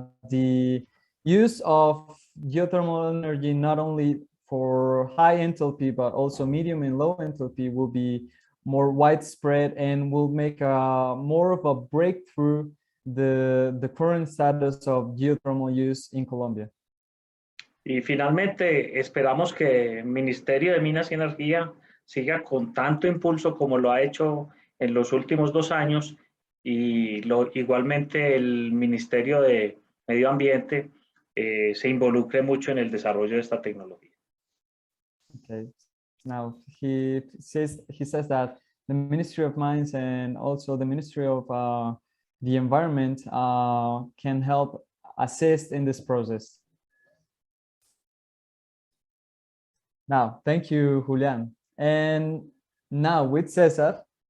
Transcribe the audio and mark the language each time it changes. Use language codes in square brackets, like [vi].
[en] the use of geothermal energy not only for high enthalpy but also medium and low enthalpy will be more widespread and will make more of a breakthrough the current status of geothermal use in Colombia. [es] Y finalmente, esperamos que el Ministerio de Minas y Energía siga con tanto impulso como lo ha hecho en los últimos 2 años, y igualmente el Ministerio de Medio Ambiente se involucre mucho en el desarrollo de esta tecnología. [en] Okay. Now he says that the Ministry of Mines and also the Ministry of the Environment can help assist in this process. Now, thank you, Julián. And now with Cesar.